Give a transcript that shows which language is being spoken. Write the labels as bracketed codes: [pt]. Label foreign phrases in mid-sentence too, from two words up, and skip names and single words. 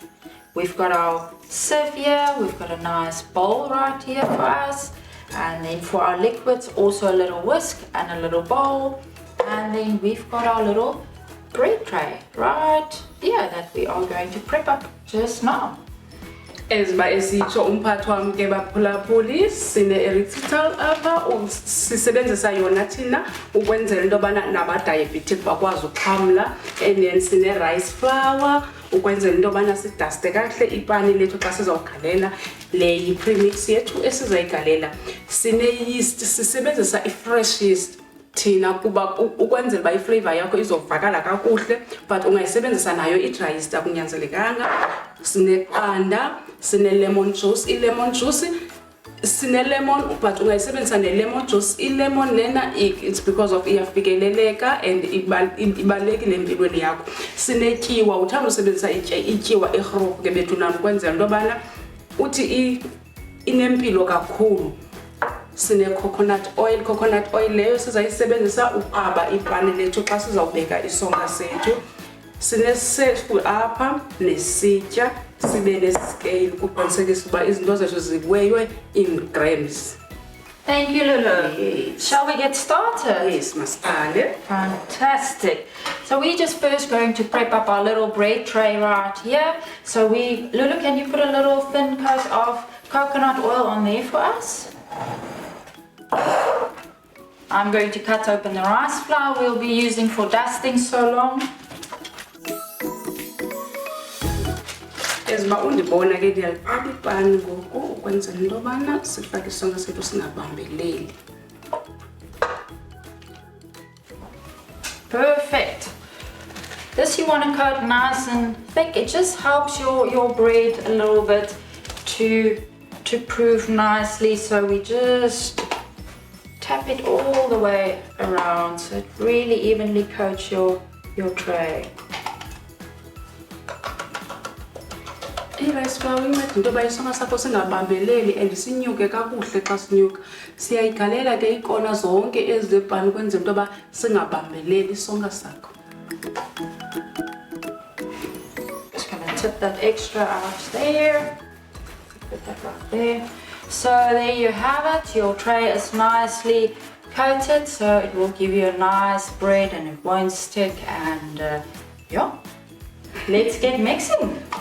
[en] We've got our sieve here, we've got a nice bowl right here for us, and then for our liquids also a little whisk and a little bowl, and then we've got our little bread tray right here that we are going to prep up just now. [xh] Eziba esitsho umphathi wami ke baphulaphuli sine erythritol apha sisebenzisa yona thina ukwenzela into bana nabadiabetic bakwazi uxhamla, [en] and then [xh] sine [en] rice flour [xh] ukwenzela into bana sidaste kahle ipani lethu xa sizawugalela le premix yethu esizayigalela. Sine yeast sisebenzisa i- [en] fresh yeast [xh] thina kuba ukwenzela ba iflavor yakho izovakala kakuhle, but ungayisebenzisa nayo i- [en] dry yeast [xh] akunyanzelekanga. Sine qanda, sine [en] lemon juice, [xh] i- [en] lemon juice [xh] sine lemon, but ungayisebenzisa ne- [en] lemon juice. [xh] I-lemon lena [en] it's because of [xh] iyafikeleleka and ibalulekile empilweni yakho. Sine tyiwa, uthanda usebenzisa ityiwa egrofhu ke bethu nami ukwenzela into yobana uthi inempilo kakhulu. Sine [en] coconut oil [xh] leyo sizayisebenzisa uqaba ipani lethu xa sizawubeka isonka sethu. Sine sefu apha nesitya, sibe nescale kuqinisekisa uba izinto zethu ziweywe [en] in grams. Thank you, Lulu. Yes. Shall we get started? [xh] Yes, masale. [en] Fantastic. So we're just first going to prep up our little bread tray right here. So Lulu, can you put a little thin coat of coconut oil on there for us? I'm going to cut open the rice flour we'll be using for dusting so long. [xh] Eziba undibona ke ndiyalifaka ipani ngoku ukwenzela into yobana sifake isonka sethu singabambeleli. [en] Perfect. This you want to coat nice and thick. It just helps your bread a little bit to proof nicely. So we just tap it all the way around so it really evenly coats your tray. [xh] I- [en] rice flour [xh] inceda into yoba isonka sakho singabambeleli and sinyuke kakuhle xa sinyuka. Siyayigalela ke iikona zonke ezepani ukwenzela into yoba singabambeleli isonka sakho. [en] Just gonna tip that extra out there. Put that right there. So there you have it. Your tray is nicely coated, so it will give you a nice bread and it won't stick. And yeah, let's get mixing.